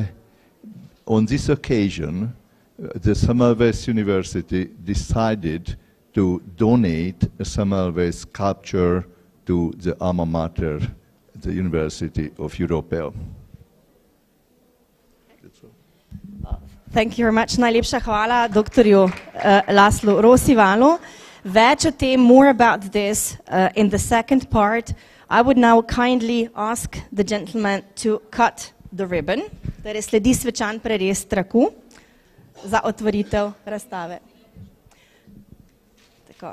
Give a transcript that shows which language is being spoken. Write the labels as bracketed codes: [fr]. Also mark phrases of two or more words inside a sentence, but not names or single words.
[en] On this occasion, the Semmelweis University decided to donate a Semmelweis sculpture to the alma mater, the University of Europea. Thank you very much. [sl] Najlepša hvala doktorju Laszlo Rosivalu. Več o tem, [en] more about this in the second part. I would now kindly ask the gentleman to cut the ribbon. [sl] Torej sledi svečan prerez traku za otvoritev razstave. Tako.